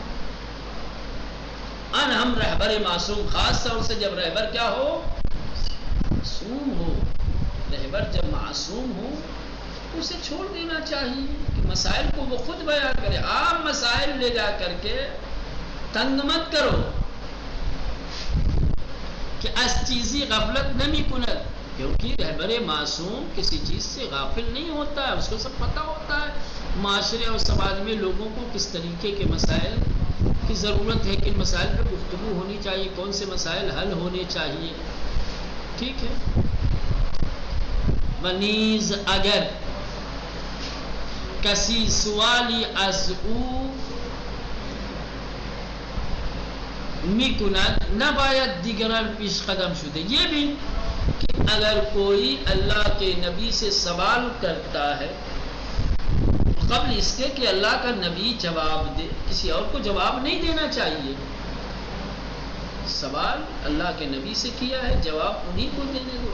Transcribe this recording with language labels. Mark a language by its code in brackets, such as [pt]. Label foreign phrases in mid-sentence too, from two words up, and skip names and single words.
[ur] ہم رہبر معصوم، خاص طور سے جب رہبر کیا ہو؟ معصوم ہو، رہبر جب معصوم ہو اسے چھوڑ دینا چاہیے کہ مسائل کو وہ خود بیان کرے، آپ مسائل لے جا کر کے تنگ مت کرو [fa] کہ اس چیزی غفلت نمی کند، [ur] کیونکہ رہبر معصوم کسی چیز سے غافل نہیں ہوتا ہے، اس کو سب پتہ ہوتا ہے معاشرے اور سماج میں لوگوں کو کس طریقے کے مسائل کی ضرورت ہے، کن مسائل پر گفتگو ہونی چاہیے، کون سے مسائل حل ہونے چاہیے، ٹھیک ہے۔ [fa] ونیز اگر کسی سوالی از او میکند نباید دیگران پیش قدم شده، [ur] یہ بھی کہ اگر کوئی اللہ کے نبی سے سوال کرتا ہے قبل اس کے کہ اللہ کا نبی جواب دے، کسی اور کو جواب نہیں دینا چاہیے، سوال اللہ کے نبی سے کیا ہے، جواب انہی کو دینے دو.